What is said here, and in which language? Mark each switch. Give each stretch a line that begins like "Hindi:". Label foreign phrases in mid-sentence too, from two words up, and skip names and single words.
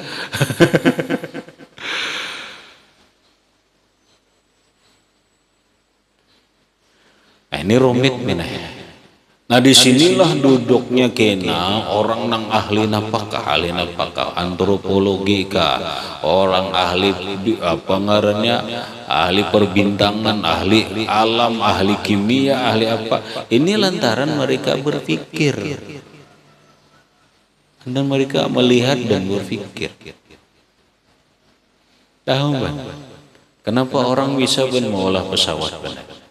Banjar: Ini rumit mina. Nah, disinilah duduknya kena orang nang ahli napakah, antropologi kah, orang ahli apa ngarannya,
Indonesian: ahli perbintangan, ahli alam, ahli kimia, ahli apa. Ini lantaran mereka berpikir dan mereka melihat dan berpikir. Tahu kan? Kenapa orang bisa mengolah pesawat benar?